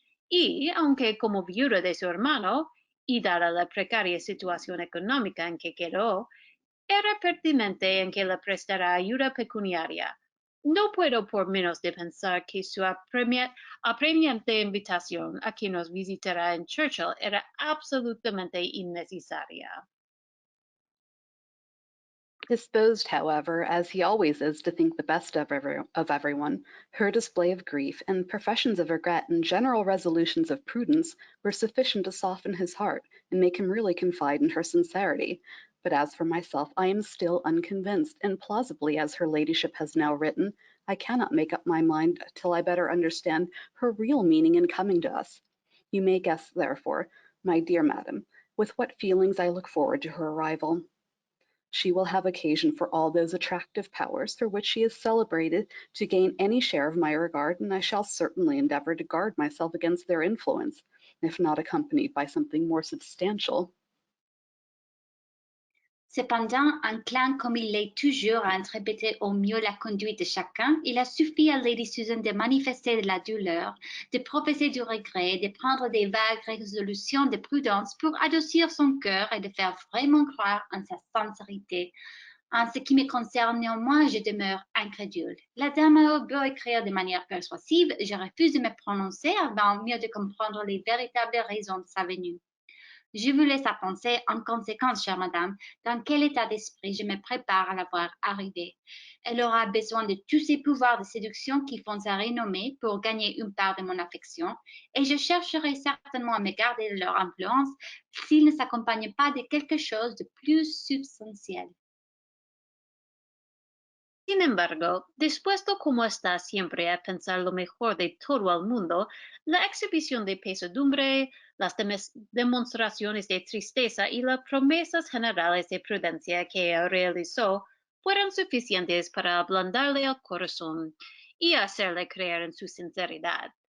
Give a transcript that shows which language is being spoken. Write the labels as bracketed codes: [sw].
[es] Y, aunque como viuda de su hermano, y dada la precaria situación económica en que quedó, era pertinente en que le prestara ayuda pecuniaria. No puedo por menos de pensar que su apremiante invitación a que nos visitara en Churchill era absolutamente innecesaria. [en] Disposed, however, as he always is to think the best of everyone, her display of grief and professions of regret and general resolutions of prudence were sufficient to soften his heart and make him really confide in her sincerity. But as for myself, I am still unconvinced, and plausibly as her ladyship has now written, I cannot make up my mind till I better understand her real meaning in coming to us. You may guess, therefore, my dear madam, with what feelings I look forward to her arrival. She will have occasion for all those attractive powers for which she is celebrated to gain any share of my regard, and I shall certainly endeavour to guard myself against their influence, if not accompanied by something more substantial. [fr] Cependant, inclin comme il l'est toujours à interpréter au mieux la conduite de chacun, il a suffi à Lady Susan de manifester de la douleur, de professer du regret, de prendre des vagues résolutions de prudence pour adoucir son cœur et de faire vraiment croire en sa sincérité. En ce qui me concerne, néanmoins, je demeure incrédule. La dame a beau écrire de manière persuasive, je refuse de me prononcer avant mieux de comprendre les véritables raisons de sa venue. Je vous laisse à penser en conséquence, chère madame, dans quel état d'esprit je me prépare à la voir arriver. Elle aura besoin de tous ces pouvoirs de séduction qui font sa renommée pour gagner une part de mon affection, et je chercherai certainement à me garder de leur influence s'ils ne s'accompagnent pas de quelque chose de plus substantiel. [es] Sin embargo, dispuesto como está siempre a pensar lo mejor de todo el mundo, la exhibición de pesadumbre, las demostraciones de tristeza y las promesas generales de prudencia que realizó fueron suficientes para ablandarle el corazón y hacerle creer en su sinceridad.